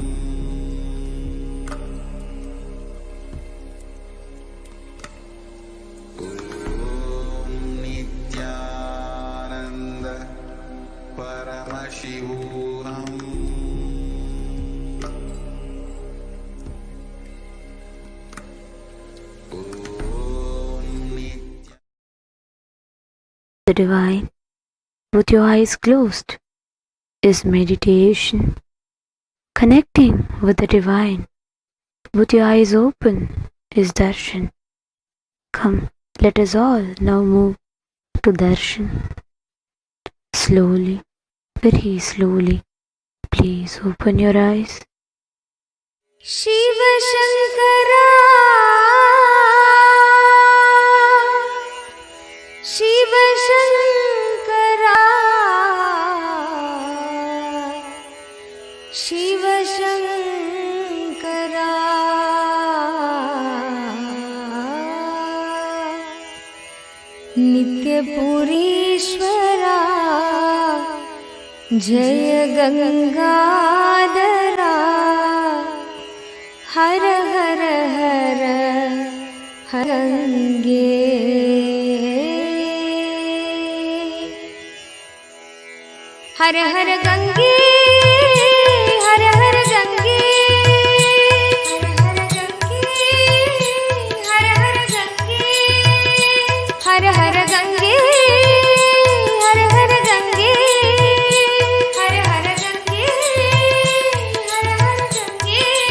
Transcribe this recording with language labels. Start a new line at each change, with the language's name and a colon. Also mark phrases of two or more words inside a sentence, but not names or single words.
Sanskrit: Om Nithyananda Paramashivam. Om Nithyananda
English: The divine, with your eyes closed, is meditation. Connecting with the divine, with your eyes open, is darshan. Come, let us all now move to darshan. Slowly, very slowly, please open your eyes.
Sanskrit: Shiva Shankara, Shiva Shankara, Shiva Shankara, Nitya Purishwara, Jaya Gangadhara, Har Har Har Harange, Har Har Gange, Har Har Gange, Har Har Gange, Har Har Gange, Har Har Gange, Har Har Gange, Har Har Gange,